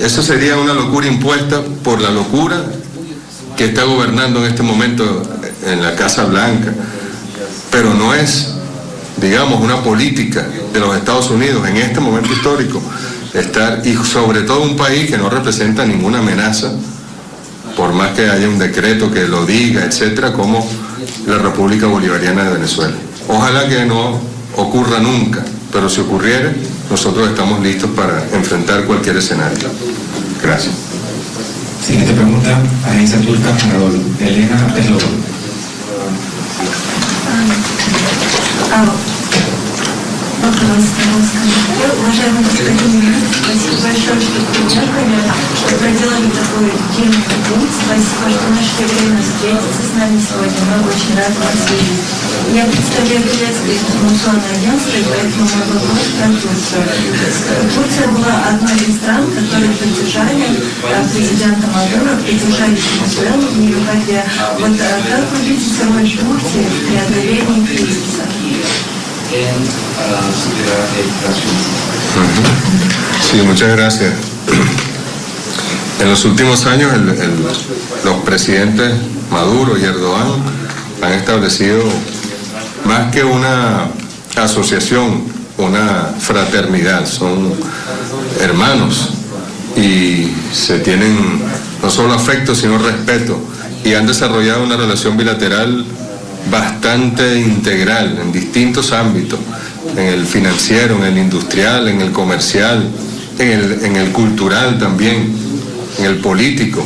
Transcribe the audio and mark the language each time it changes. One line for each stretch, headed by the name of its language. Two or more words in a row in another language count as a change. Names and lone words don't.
Spanish: Eso sería una locura impuesta por la locura que está gobernando en este momento en la Casa Blanca, pero no es, digamos, una política de los Estados Unidos en este momento histórico estar, y sobre todo un país que no representa ninguna amenaza, por más que haya un decreto que lo diga, etcétera, como la República Bolivariana de Venezuela. Ojalá que no ocurra nunca, pero si ocurriera, nosotros estamos listos para enfrentar cualquier escenario. Gracias. Siguiente pregunta, Agencia Turca Anadolu. Elena Eslobo.
Russian: Уважаемый господин министр, спасибо большое, что приехали, что проделали такой длинный путь. Спасибо, что нашли время встретиться с нами сегодня. Мы очень рады вас видеть. Я представляю турецкое информационное агентство, и поэтому мой вопрос про Турцию. Турция была одной из стран, которые поддержали президента Мадуро, поддержали Венесуэлу в ее борьбе. Вот как вы видите роль Турции в преодолении кризиса?
Spanish: Sí, muchas gracias. En los últimos años los presidentes Maduro y Erdogan han establecido más que una asociación, una fraternidad, son hermanos y se tienen no solo afecto sino respeto, y han desarrollado una relación bilateral bastante integral en distintos ámbitos, en el financiero, en el industrial, en el comercial, en el cultural también, en el político.